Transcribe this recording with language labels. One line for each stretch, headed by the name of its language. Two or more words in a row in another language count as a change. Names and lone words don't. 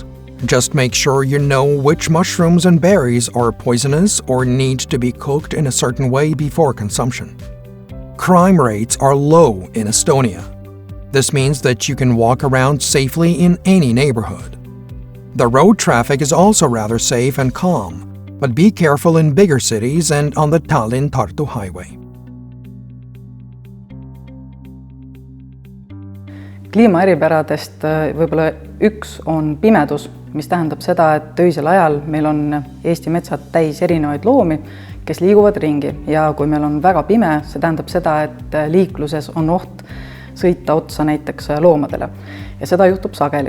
English: Just make sure you know which mushrooms and berries are poisonous or need to be cooked in a certain way before consumption. Crime rates are low in Estonia. This means that you can walk around safely in any neighborhood. The road traffic is also rather safe and calm, but be careful in bigger cities and on the Tallinn-Tartu highway.
Estonian: Kliimaeripäradest võib-olla üks on pimedus, mis tähendab seda, et öisel ajal meil on Eesti metsad täis erinevaid loomi, kes liiguvad ringi, ja kui meil on väga pime, see tähendab seda, et liikluses on oht sõita otsa näiteks loomadele, ja seda juhtub sageli.